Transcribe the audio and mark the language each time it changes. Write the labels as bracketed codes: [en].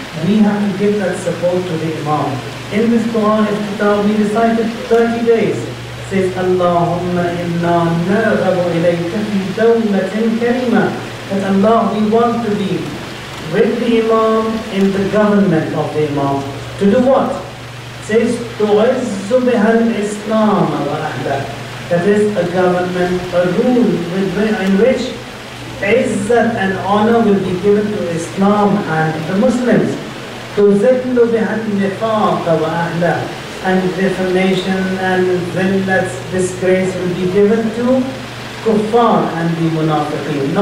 [en] We have to give that support to the Imam. In this Quran, we recited 30 days. [ar] It says, Allahumma inna narghabu ilayka fi dawlatin karima. [en] That Allah, we want to be with the Imam in the government of the Imam. To do what? [ar] It says, تُعِزُّ بِهَا الْإِسْلَامَ وَأَهْلَهُ. [en] That is a government, a rule in which izzat and honor will be given to Islam and the Muslims. [ar] تُزِلُّ بِهَا النِّفَاقَ وَأَهْلَهُ. [en] And defamation and zillat's disgrace will be given to kuffar and the munafiqeen.